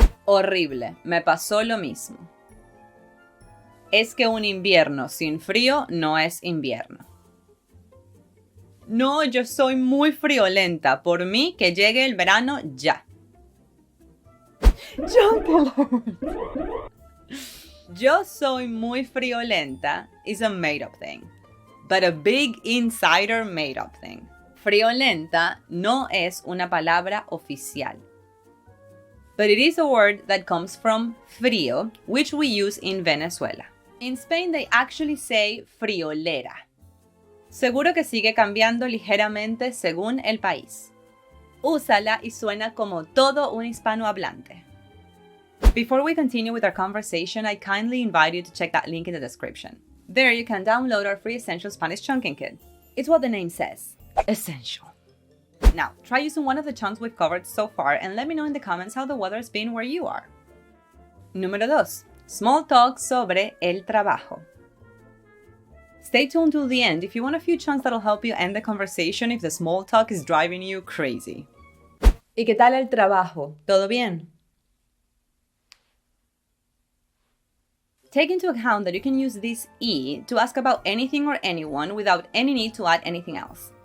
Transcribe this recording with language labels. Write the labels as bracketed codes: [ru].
[es] Horrible, me pasó lo mismo. Es que un invierno sin frío no es invierno. No, yo soy muy friolenta. Por mí, que llegue el verano ya. Yo soy muy friolenta [en] is a made-up thing. But a big insider made-up thing. [es] Friolenta no es una palabra oficial. [en] But it is a word that comes from frío, which we use in Venezuela. In Spain, they actually say friolera. [es] Seguro que sigue cambiando ligeramente según el país. Úsala y suena como todo un hispanohablante. [en] Before we continue with our conversation, I kindly invite you to check that link in the description. There you can download our free Essential Spanish Chunking Kit. It's what the name says. Essential. Now, try using one of the chunks we've covered so far and let me know in the comments how the weather's been where you are. [es] Número 2. Small talk sobre el trabajo. [en] Stay tuned till the end if you want a few chunks that'll help you end the conversation if the small talk is driving you crazy. [es] ¿Y qué tal el trabajo? ¿Todo bien? [en] Take into account that you can use this y to ask about anything or anyone without any need to add anything else.